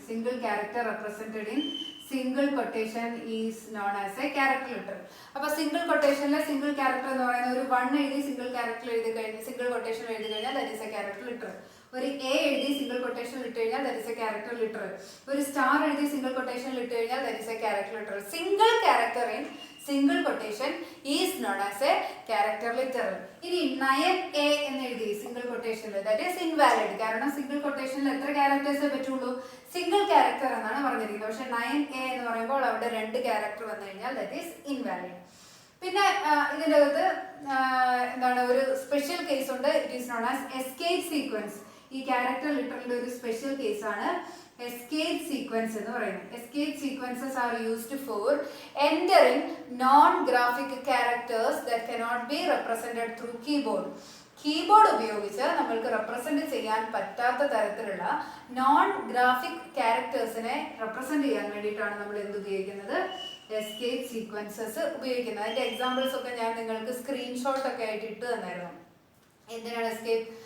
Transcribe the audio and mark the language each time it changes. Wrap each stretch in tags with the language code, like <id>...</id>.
<en>Single character represented in single quotation is known as a character literal.</en> <ml>അപ്പോൾ single കൊട്ടേഷനിലെ single character എന്ന് പറയുന്നത് ഒരു 1 എഴുതി സിംഗിൾ ക്യാരക്ടർ എഴുതി കഴിഞ്ഞാൽ, സിംഗിൾ കൊട്ടേഷൻ എഴുതി കഴിഞ്ഞാൽ</ml> <en>That is a character literal.</en> <ml>ഒരു എ എഴുതി സിംഗിൾ കൊട്ടേഷൻ ഇട്ട് കഴിഞ്ഞാൽ</ml> <en>That is a character literal.</en> <ml>ഒരു സ്റ്റാർ എഴുതി സിംഗിൾ കൊട്ടേഷൻ ഇട്ട് കഴിഞ്ഞാൽ that is A character literal.</ml> <en>Single character in single quotation is known as a character literal.</en> <ml>ഇനി 9A എന്ന് എഴുതി സിംഗിൾ കൊട്ടേഷനിൽ</ml> <en>That is invalid.</en> <ml>കാരണം സിംഗിൾ കൊട്ടേഷനിൽ എത്ര ക്യാരക്ടേഴ്സേ പറ്റുള്ളൂ? സിംഗിൾ ക്യാരക്ടർ എന്നാണ് പറഞ്ഞിരിക്കുന്നത്. പക്ഷെ 9A എന്ന് പറയുമ്പോൾ അവിടെ 2 ക്യാരക്ടർ വന്നു കഴിഞ്ഞാൽ</ml> <en>That is invalid.</en> <ml>പിന്നെ ഇതിൻ്റെ അകത്ത് എന്താണ് ഒരു സ്പെഷ്യൽ കേസ് ഉണ്ട്.</ml> <en>It is known as escape sequence.</en> <ml>ഈ ക്യാരക്ടർ ലിറ്ററലിന്റെ ഒരു സ്പെഷ്യൽ കേസാണ് escape sequence എന്ന് പറയുന്നത്.</ml> <en>escape sequences are used for entering non-graphic characters that cannot be represented through keyboard.</en> <ml>Keyboard ഉപയോഗിച്ച് നമ്മൾക്ക് റെപ്രസെന്റ് ചെയ്യാൻ പറ്റാത്ത തരത്തിലുള്ള നോൺ ഗ്രാഫിക് ക്യാരക്ടേഴ്സിനെ റെപ്രസെന്റ് ചെയ്യാൻ വേണ്ടിയിട്ടാണ് നമ്മൾ എന്ത് ഉപയോഗിക്കുന്നത്? എസ്കേപ്പ് സീക്വൻസസ് ഉപയോഗിക്കുന്നത്. അതിന്റെ എക്സാമ്പിൾസ് ഒക്കെ ഞാൻ നിങ്ങൾക്ക് സ്ക്രീൻഷോട്ട് ഒക്കെ ആയിട്ട് ഇട്ട് തന്നായിരുന്നു. എന്തിനാണ് എസ്കേപ്പ്?</ml>